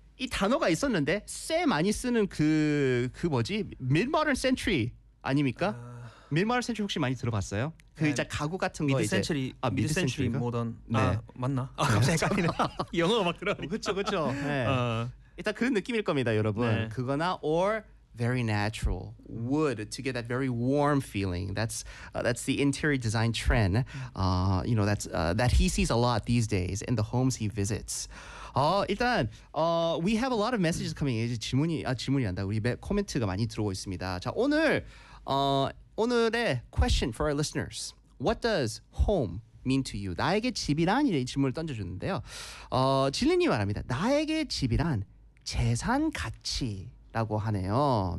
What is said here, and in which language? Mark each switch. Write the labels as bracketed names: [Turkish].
[Korean] 이 단어가 있었는데 쎄 많이 쓰는 그 뭐지? mid-modern century 아닙니까? mid-modern century 혹시 많이 들어봤어요? 그 이제 가구 같은 거 [English] mid-century, [Korean] 이제 [English] mid-century modern [Korean] 네. 맞나? 아 갑자기 헷갈리네 영어가 막 그러니까 그쵸 그쵸 네. 일단 그런 느낌일 겁니다, 여러분. 네. 그거나 or [English] very natural wood to get that very warm feeling. That's the interior design trend. You know, that's that he sees a lot these days in the homes he visits. [Korean] 일단 [English] we have a lot of messages coming. [Korean] 이제 질문이 한다. 우리 코멘트가 많이 들어오고 있습니다. 자, 오늘의 [English] question for our listeners. What does home mean to you? [Korean] 나에게 집이란? 이런 질문을 던져줬는데요. 진리님 말합니다. 나에게 집이란 재산 가치라고 하네요.